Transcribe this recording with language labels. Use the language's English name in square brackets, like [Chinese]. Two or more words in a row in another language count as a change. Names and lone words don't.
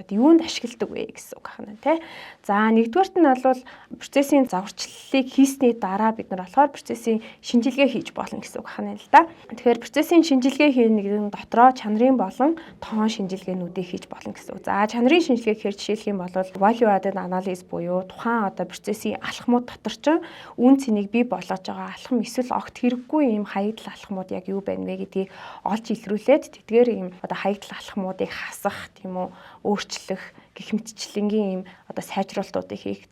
[Mongolian] Юунд ашигладаг вэ гэсэн үг байна тий. За нэгдүгээрт нь бол процессын загварчлалыг хийсний дараа бид нар болохоор процессын шинжилгээ хийж болно гэсэн үг байна л да. Тэгэхээр процессын шинжилгээ хийх нэг дотроо чанарын болон тоон шинжилгээнүүдийг хийж болно гэсэн үг. За чанарын шинжилгээ гэхээр жишээлх юм бол [English] value added analysis [Mongolian] буюу тухайн одоо процессын алхмууд дотор ч үн цэнийг бий болгож байгаа алхам эсвэл огт хэрэггүй ийм хаягдл алхмууд яг юу байна вэ гэдгийг олж илрүүлээд тэдгээр ийм одоо хаягдл алхмуудыг хасах тийм үү өөрчлөх гэх мэтчлэнгийн ийм одоо сайжруулалтуудыг хийх.